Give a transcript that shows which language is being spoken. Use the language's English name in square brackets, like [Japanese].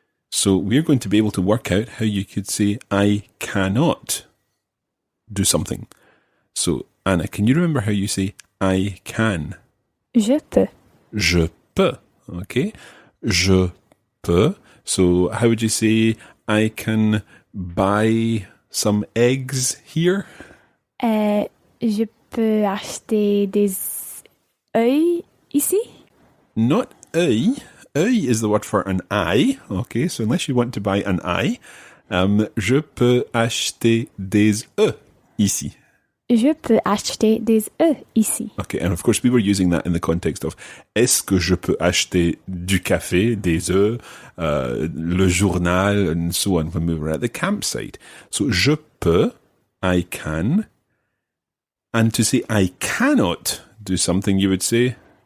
[English] So we're going to be able to work out how you could say, I cannot do something. So, Anna, can you remember how you say, I can? [French] Je peux. Je peux. [English] Okay? [French] Je peux. [English] So how would you say, I can buy some eggs here? [French] Je peux acheter des œufs ici? [English] Not œil. Œil is the word for an eye. Okay, so unless you want to buy an eye, [French] je peux acheter des œufs ici. Je peux acheter des œufs ici. [English] Okay, and of course we were using that in the context of [French] est-ce que je peux acheter du café, des œufs, le journal, [English] and so on when we were at the campsite. So [French] je peux, [English] I can, and to say I cannot do something, you would say